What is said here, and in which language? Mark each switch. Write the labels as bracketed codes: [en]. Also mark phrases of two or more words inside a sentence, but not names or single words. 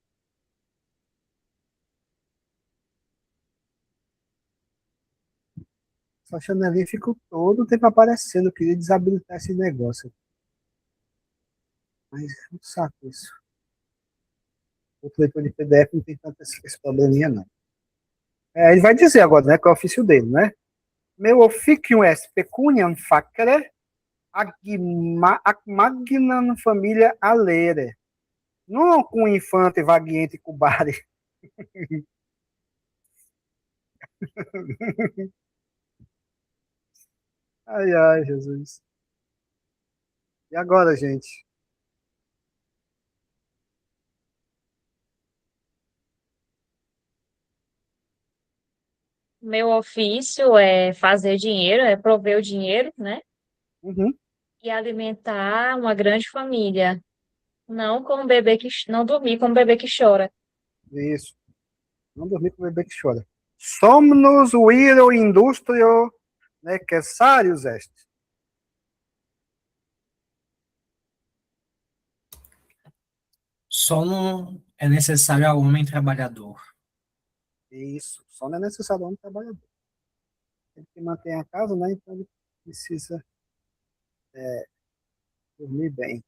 [pt] Essa chanelinha ficou todo o tempo aparecendo. Eu queria desabilitar esse negócio. Mas é um saco isso. Outro leitor de PDF não tem tanto esse probleminha, não. Ele vai dizer agora, né? Qual é o ofício dele, né? [la] Meu officium est pecuniam facere ac magnam familia alere. Não com infante vagiente cubare. [pt] Ai, ai, Jesus. E agora, gente? Meu ofício é fazer dinheiro, é prover o dinheiro, né? Uhum, E alimentar uma grande família. Não com um bebê não dormir com um bebê que chora. isso. Não dormir com o bebê que chora. [la] Somnos viro industrio necessarius est. [pt] Sono é necessário ao homem trabalhador. Isso. Sono é necessário ao homem trabalhador. Ele que mantém a casa, né? Então ele precisa dormir bem.